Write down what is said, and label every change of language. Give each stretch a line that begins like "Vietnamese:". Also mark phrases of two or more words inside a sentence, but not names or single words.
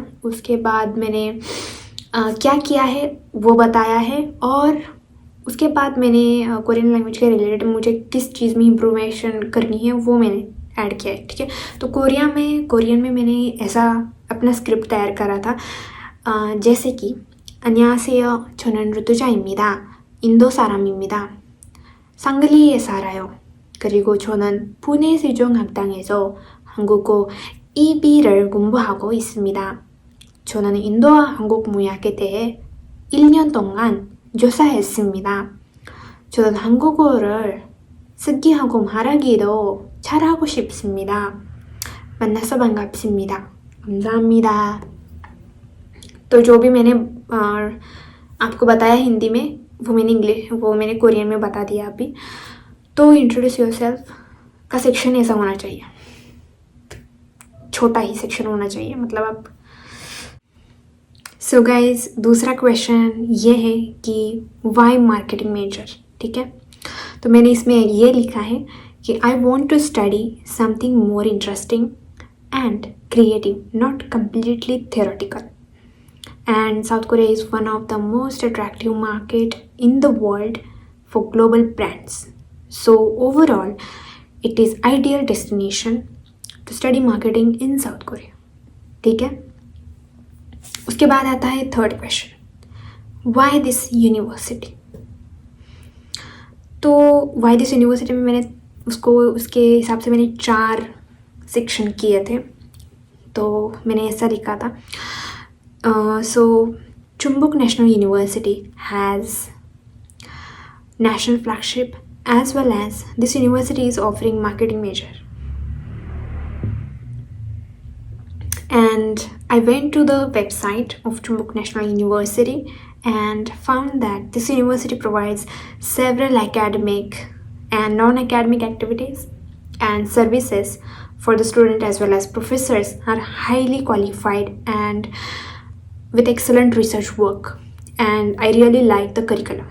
Hindi: उसके बाद मैंने क्या किया है वो बताया है, और उसके बाद मैंने
English: Korean language
Hindi: के रिलेटेड मुझे किस चीज़ में इम्प्रूवेशन करनी है वो मैंने ऐड किया है. ठीक है, तो कोरियन में मैंने ऐसा अपना स्क्रिप्ट तैयार करा था, जैसे कि
Korean: 안녕하세요, 저는 르투자입니다. 인도 사람입니다. 상글리에 살아요. 그리고 저는 푸네 세종학당에서 한국어 2B를 공부하고 있습니다. 저는 인도와 한국 문학에 대해 1년 동안 조사했습니다. 저는 한국어를 쓰기하고 말하기도 잘하고 싶습니다. 만나서 반갑습니다. 감사합니다.
Hindi: तो जो भी मैंने आपको बताया हिंदी में वो मैंने कोरियन में बता दिया अभी. तो
English: introduce yourself
Hindi: का सेक्शन ऐसा होना चाहिए, छोटा ही सेक्शन होना चाहिए, मतलब आप.
English: so guys,
Hindi: दूसरा क्वेश्चन ये है कि
English: why marketing major.
Hindi: ठीक है, तो मैंने इसमें ये लिखा है कि
English: I want to study something more interesting and creative, not completely theoretical. And South Korea is one of the most attractive market in the world for global brands. So overall, it is ideal destination to study marketing in South Korea.
Hindi: ठीक है. उसके बाद आता है
English: third question, why this university.
Hindi: तो
English: why this university
Hindi: में मैंने उसके हिसाब से मैंने 4 सेक्शन किए थे. तो मैंने ऐसा लिखा था.
English: so Chumbuk National University has national flagship, as well as this university is offering marketing major. And I went to the website of Chumbuk National University and found that this university provides several academic and non-academic activities and services for the student, as well as professors are highly qualified and with excellent research work, and I really like the curriculum.